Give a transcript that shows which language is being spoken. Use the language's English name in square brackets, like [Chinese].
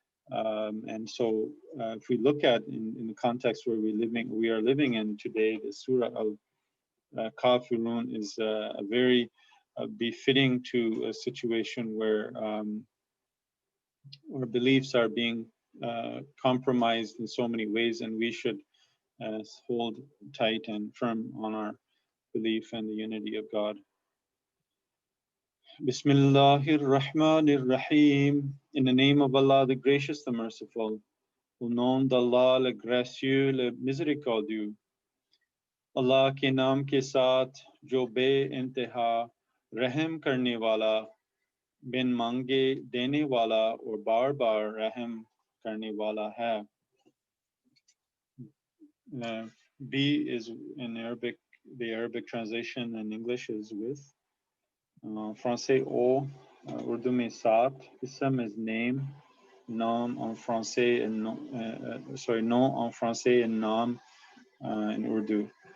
[English] And so if we look at in the context where we are living in today, the Surah Al-Kafirun is a very befitting to a situation where our beliefs are being compromised in so many ways, and we should hold tight and firm on our belief and the unity of God. [Arabic] Bismillahir Rahmanir Rahim. [English] In the name of Allah, the Gracious, the Merciful. [French] Au nom d'Allah, le Gracieux, le Miséricordieux. [Hindi] Allah के नाम के साथ जो बे इंतहा रहम करने वाला, बिन मांगे देने वाला और बार बार रहम करने वाला है. [English] B is in Arabic, the Arabic translation in English is with. [French] Français au, [English] Urdu [Hindi] में साथ, [English] ism is name, [French] nom en français and nom en français [English] and nom in Urdu.